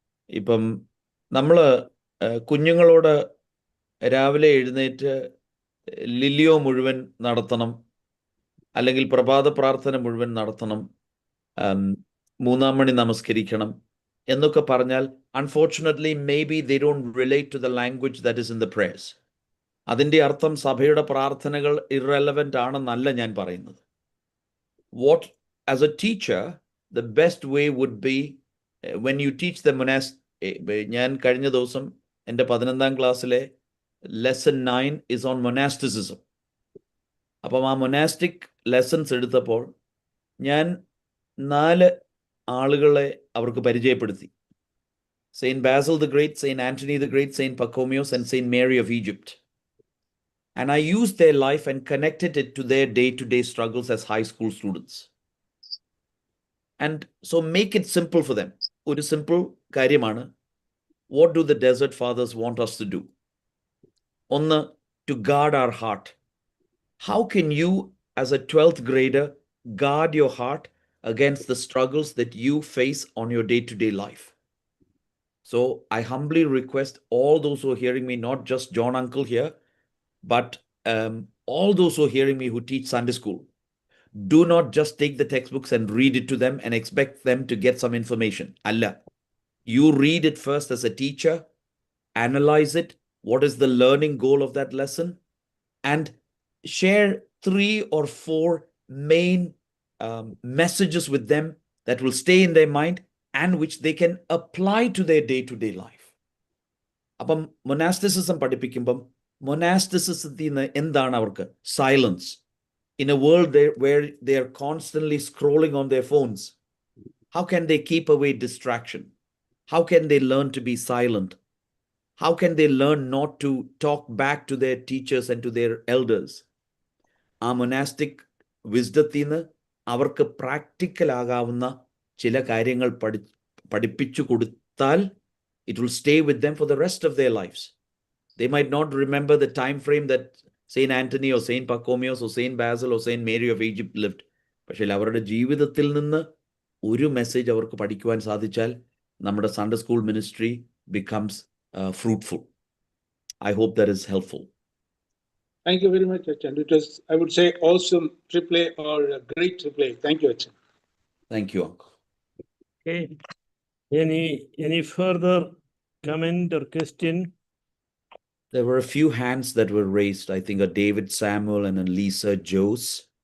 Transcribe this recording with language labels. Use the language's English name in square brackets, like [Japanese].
[Malayalam] ഇപ്പം നമ്മൾ കുഞ്ഞുങ്ങളോട് രാവിലെ എഴുന്നേറ്റ് ലില്ലിയോ മുഴുവൻ നടത്തണം, അല്ലെങ്കിൽ പ്രഭാത പ്രാർത്ഥന മുഴുവൻ നടത്തണം, 3 മണി നമസ്കരിക്കണം എന്നൊക്കെ പറഞ്ഞാൽ [English] Unfortunately may be they don't relate to the language that is in the prayers. [Malayalam] അതിൻ്റെ അർത്ഥം സഭയുടെ പ്രാർത്ഥനകൾ ഇറലവൻ്റ് ആണെന്നല്ല ഞാൻ പറയുന്നത്. [English] What, as a teacher, the best way would be when you teach the [Malayalam] ഞാൻ കഴിഞ്ഞ ദിവസം എൻ്റെ 11ാം ക്ലാസ്സിലെ [English] lesson 9 is on monasticism. [Malayalam] അപ്പം ആ മൊനാസ്റ്റിക് ലെസൺസ് എടുത്തപ്പോൾ ഞാൻ 4 ആളുകളെ അവർക്ക് പരിചയപ്പെടുത്തി. [English] Saint Basil the great, saint Antony the great, saint Pachomius and saint Mary of Egypt. And I used their life and connected it to their day-to-day struggles as high school students. And so make it simple for them. [Malayalam] ഒരു simple കാര്യമാണ്. [English] What do the desert fathers want us to do? ഒന്ന്, to guard our heart. How can you, as a 12th grader, guard your heart against the struggles that you face on your day-to-day life? So I humbly request all those who are hearing me, not just John Uncle here, but all those who are hearing me who teach Sunday school, do not just take the textbooks and read it to them and expect them to get some information. Allah, you read it first as a teacher, analyze it, what is the learning goal of that lesson, and share 3 or 4 main messages with them that will stay in their mind and which they can apply to their day-to-day life. [Malayalam] അപ്പം മൊനാസ്റ്റിസിസം പഠിപ്പിക്കുമ്പം മൊനാസ്റ്റിസിസത്തിൽ നിന്ന് എന്താണ് അവർക്ക്? [English] Silence. In a world where they are constantly scrolling on their phones, how can they keep away distraction? How can they learn to be silent? How can they learn not to talk back to their teachers and to their elders? [Malayalam] ആ മൊനാസ്റ്റിക് വിസ്ഡത്തിൽ നിന്ന് അവർക്ക് practical ആകാവുന്ന ചില കാര്യങ്ങൾ പഠിപ്പിച്ചു കൊടുത്താൽ [English] it will stay with them for the rest of their lives. They might not remember the time frame that Saint Anthony or Saint Pachomius or Saint Basil or Saint Mary of Egypt lived. [Malayalam] പക്ഷേ അവരുടെ ജീവിതത്തിൽ നിന്ന് ഒരു message അവർക്ക് പഠിക്കുവാൻ സാധിച്ചാൽ നമ്മുടെ Sunday school ministry [English] becomes fruitful. I hope that is helpful. Thank you very much, Achan. It was, I would say, awesome replay or a great replay. Thank you, Achan. Thank you, Uncle. Okay. Any further comment or question? There were a few hands that were raised. I think a David Samuel and a Lisa Jose.